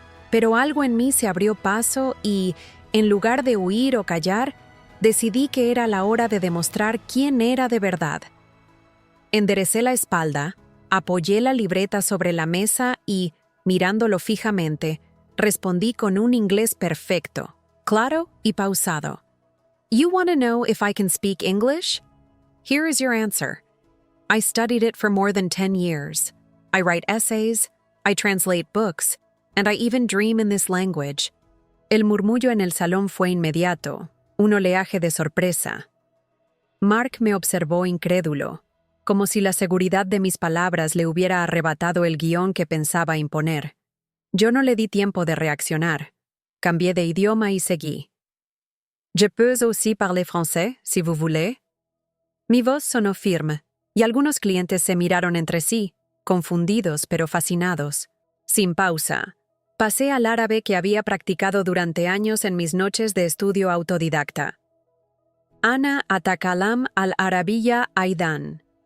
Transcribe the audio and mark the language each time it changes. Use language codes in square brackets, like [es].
[es] Pero algo en mí se abrió paso y, en lugar de huir o callar, decidí que era la hora de demostrar quién era de verdad. Enderecé la espalda, apoyé la libreta sobre la mesa y, mirándolo fijamente, respondí con un inglés perfecto, claro y pausado. [en] "You want to know if I can speak English? Here is your answer. I studied it for more than 10 years. I write essays, I translate books, and I even dream in this language." [es] El murmullo en el salón fue inmediato, un oleaje de sorpresa. Mark me observó incrédulo, como si la seguridad de mis palabras le hubiera arrebatado el guión que pensaba imponer. Yo no le di tiempo de reaccionar. Cambié de idioma y seguí. [fr] "Je peux aussi parler français, si vous voulez." [es] Mi voz sonó firme, y algunos clientes se miraron entre sí, confundidos pero fascinados. Sin pausa, pasé al árabe que había practicado durante años en mis noches de estudio autodidacta. [ar] "Ana atakalam al-arabiyya aidan."